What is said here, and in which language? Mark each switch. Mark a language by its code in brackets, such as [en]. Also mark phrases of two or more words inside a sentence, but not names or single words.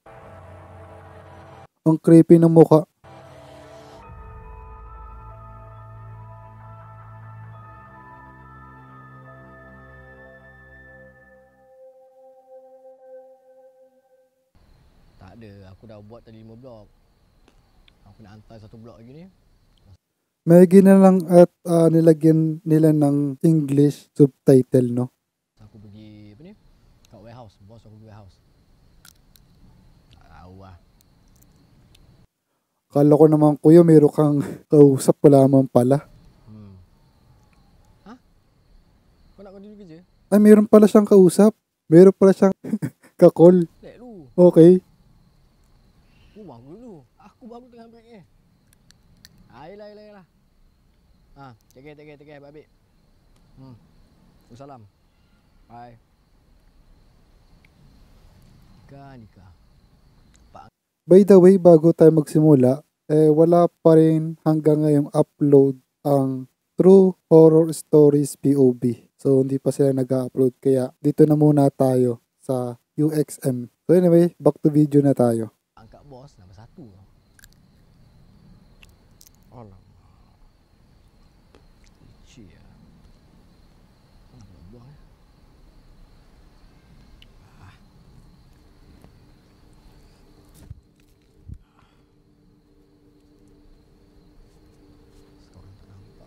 [tl] Ang creepy ng mukha. [ms] Tak ada, aku dah buat tadi 5 blok. Aku nak hantar 1 blok lagi ni. [tl] May ginalang at nilagyan nila ng [en] English subtitle, [tl] no? [ms] Aku pergi apa ni? Kat warehouse, bos aku pergi warehouse. Tak tahu lah. [tl] Kala ko naman kuya meron kang kausap pa lamang pala. Ha? [ms] Kau nak continue kerja? [tl] Ay, meron pala siyang kausap. Meron pala siyang kakol. [ms] Lek lu. Okay. Rumah aku dulu. Aku baru tengah break ni. Yelah. [en] Take care, [ms] baik-baik. Salam. Bye. Nikah. [en] By the way, [tl] bago tayo magsimula, wala pa rin hanggang ngayong upload ang True Horror Stories POV. So, hindi pa sila nag-upload. Kaya, dito na muna tayo sa UXM. [en] So, anyway, back to video [tl] na tayo. [ms] Angkat bos, nombor 1. Alamak. Licik lah. Buang eh. Seorang tak nampak.